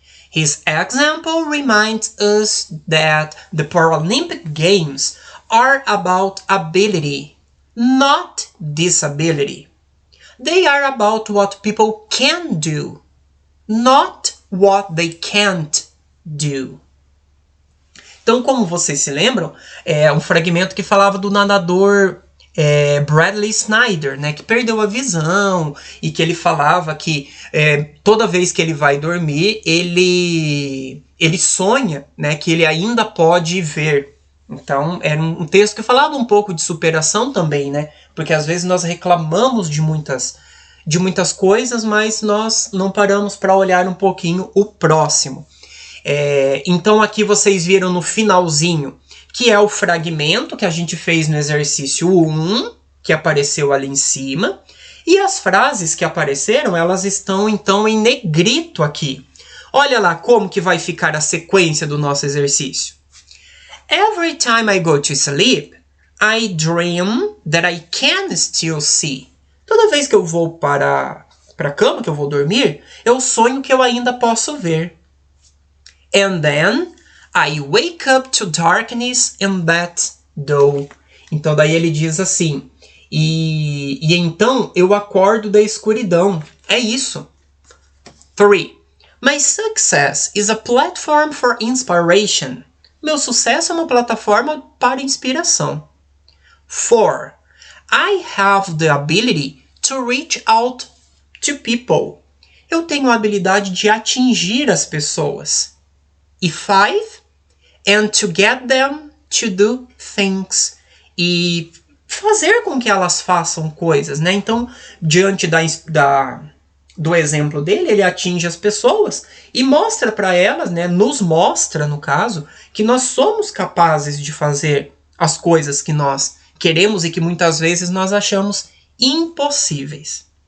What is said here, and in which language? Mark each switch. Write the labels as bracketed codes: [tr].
[en] His example reminds us that the Paralympic Games are about ability, not disability. They are about what people can do, not what they can't do. [pt] Então, como vocês se lembram, é um fragmento que falava do nadador Bradley Snyder, né, que perdeu a visão e que ele falava que toda vez que ele vai dormir, ele sonha, né, que ele ainda pode ver, Então, era um texto que falava um pouco de superação também, né? Porque às vezes nós reclamamos de muitas coisas, mas nós não paramos para olhar um pouquinho o próximo. Então aqui vocês viram no finalzinho, que é o fragmento que a gente fez no exercício 1, que apareceu ali em cima. E as frases que apareceram, elas estão então em negrito aqui. Olha lá como que vai ficar a sequência do nosso exercício. [en] Every time I go to sleep, I dream that I can still see. [pt] Toda vez que eu vou para a cama, que eu vou dormir, eu sonho que eu ainda posso ver. [en] And then I wake up to darkness and that dawn. [pt] Então daí ele diz assim, e então eu acordo da escuridão. É isso. 3. [en] My success is a platform for inspiration. [pt] Meu sucesso é uma plataforma para inspiração. 4. [en] I have the ability to reach out to people. [pt] Eu tenho a habilidade de atingir as pessoas. E 5. [en] And to get them to do things. [pt] E fazer com que elas façam coisas, né? Então, diante do exemplo dele, ele atinge as pessoas e mostra para elas, né, nos mostra, no caso, que nós somos capazes de fazer as coisas que nós queremos e que muitas vezes nós achamos impossíveis.